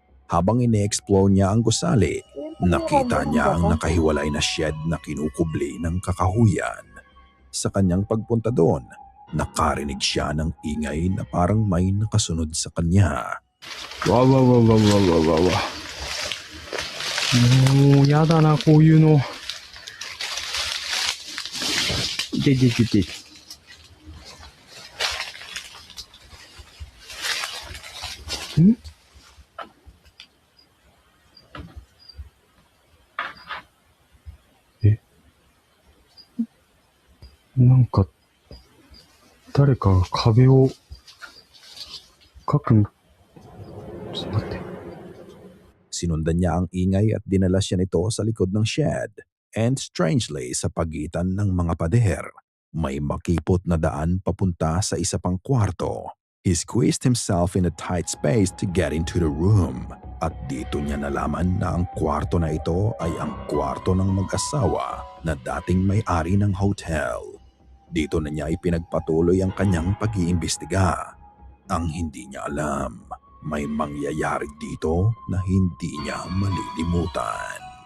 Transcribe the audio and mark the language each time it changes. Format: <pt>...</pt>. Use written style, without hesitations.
<tl>Habang ine-explore niya ang gusali, nakita niya ang nakahiwalay na shed na kinukubli ng kakahuyan. Sa kanyang pagpunta doon, nakarinig siya ng ingay na parang may nakasunod sa kanya. わわわわわわわわ。</tl> <ja>もうやだな、こういうの。いていていていて。ん？え？なんか、誰かが壁をかく。ちょっと待って。</ja> <tl>Sinundan niya ang ingay at dinala siya nito sa likod ng shed.</tl> <en>And strangely,</en> <tl>sa pagitan ng mga pader, may makipot na daan papunta sa isa pang kwarto.</tl> <en>He squeezed himself in a tight space to get into the room.</en> <tl>At dito niya nalaman na ang kwarto na ito ay ang kwarto ng mag-asawa na dating may-ari ng hotel. Dito na niya ipinagpatuloy ang kanyang pag-iimbestiga. Ang hindi niya alam, may mangyayari dito na hindi niya malilimutan.</tl>